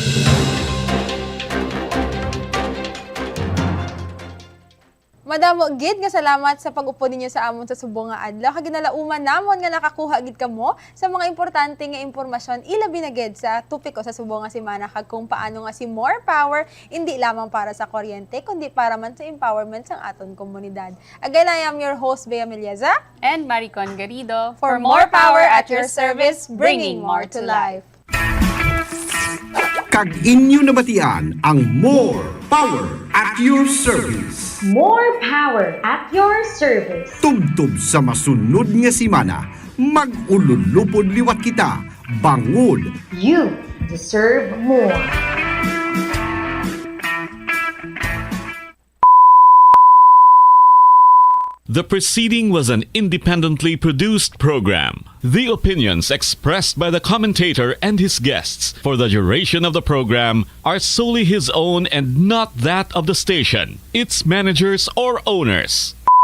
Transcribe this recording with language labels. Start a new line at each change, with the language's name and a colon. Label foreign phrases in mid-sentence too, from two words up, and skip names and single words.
Hiligaynon: Madamo gid nga salamat sa pag-upo ninyo sa amon sa subong nga adlaw. Kag ginalauman namon nga nakakuha gid kamo sa mga importante nga impormasyon ilabi na gid sa tupiko sa subong nga semana kag kung paano nga si More Power hindi lamang para sa kuryente kundi para man sa empowerment sang aton komunidad.
English: Again, I am your host Bea Melieza And Maricon Garrido for More Power at your service, bringing more to life.
Hiligaynon: Kag inyo nabatian ang More Power
English: at your service. More power at your service.
Hiligaynon: Tubtub sa masunod nga semana, mag-ululupod liwat kita, bangod.
English: You deserve more. The preceding was an independently produced program. The opinions expressed by the commentator and his guests for the duration of the program are solely his own and not that of the station, its managers, or owners.